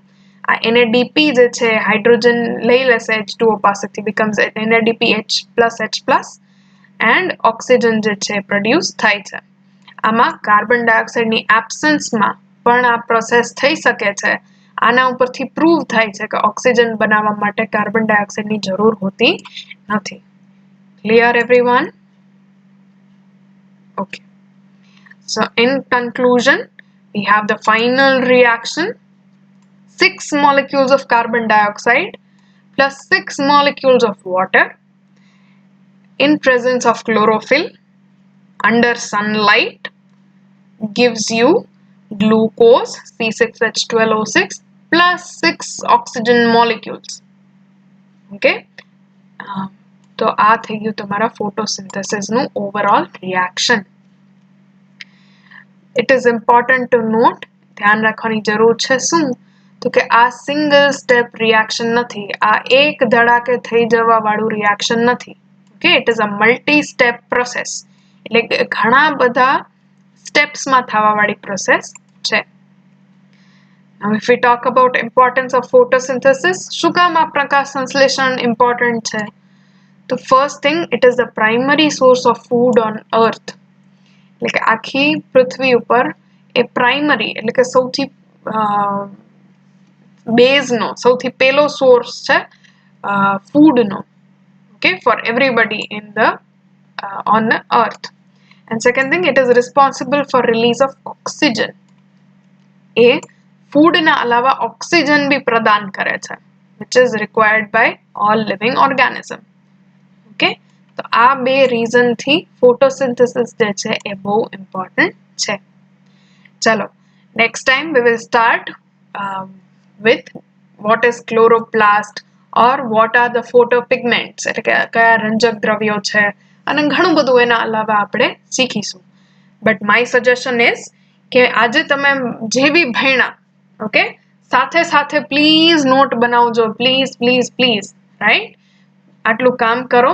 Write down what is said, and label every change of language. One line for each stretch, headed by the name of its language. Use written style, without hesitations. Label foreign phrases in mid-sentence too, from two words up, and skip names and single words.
Gujarati: આ NADP જે છે હાઇડ્રોજન લઈ લેશે H2O પાસેથી, becomes NADPH+H+ એન્ડ ઓક્સિજન જે છે પ્રોડ્યુસ થાય છે. આમાં
English: carbon dioxideની absenceમાં
Gujarati: પણ આ પ્રોસેસ થઈ શકે છે. આના ઉપરથી પ્રૂવ થાય છે કે ઓક્સિજન બનાવવા માટે
English: carbon dioxideની
Gujarati: જરૂર હોતી નથી.
English: Clear everyone? Okay. So in conclusion, we have the final reaction. 6 molecules of carbon dioxide plus 6 molecules of water in presence of chlorophyll under sunlight gives you glucose C6H12O6 plus 6 oxygen molecules.
Gujarati: Okay. તો આ થઈ ગયું તમારા
English: photosynthesis overall reaction. It is important to note,
Gujarati: ધ્યાન રાખવાની જરૂર છે શું તો કે આ
English: single step reaction
Gujarati: નથી, આ એક ધડાકે થઈ જવા વાળું રિએક્શન નથી.
English: Okay, it is a multi step process,
Gujarati: એટલે ઘણા બધા સ્ટેપ્સમાં થવા વાળી પ્રોસેસ છે.
English: Now if we talk about importance of photosynthesis,
Gujarati: શું કામ આ પ્રકાશ સંશ્લેષણ ઇમ્પોર્ટન્ટ છે?
English: તો first thing, it is the primary source of food on earth.
Gujarati: એટલે કે આખી પૃથ્વી ઉપર એ પ્રાઇમરી એટલે કે સૌથી બેઝનો સૌથી પહેલો સોર્સ છે ફૂડનો.
English: Okay, for everybody in the on the earth. And second thing, it is responsible for release of oxygen.
Gujarati: એ ફૂડ ના અલાવા ઓક્સિજન બી પ્રદાન કરે છે,
English: which is required by all living organism.
Gujarati: Okay, તો આ બે રીઝન થી ફોટોસિન્થેસિસ જે છે એ બહુ ઇમ્પોર્ટન્ટ છે. ચલો,
English: next time we will start with what is chloroplast or what are the photopigments,
Gujarati: એટલે કે કયા રંજક દ્રવ્યો છે અને ઘણું બધું એના અલાવા આપણે શીખીશું.
English: But my suggestion is
Gujarati: કે આજે તમે જે બી ભણ્યા, ઓકે, સાથે સાથે પ્લીઝ નોટ બનાવજો,
English: please please please,
Gujarati: રાઈટ? આટલું કામ કરો.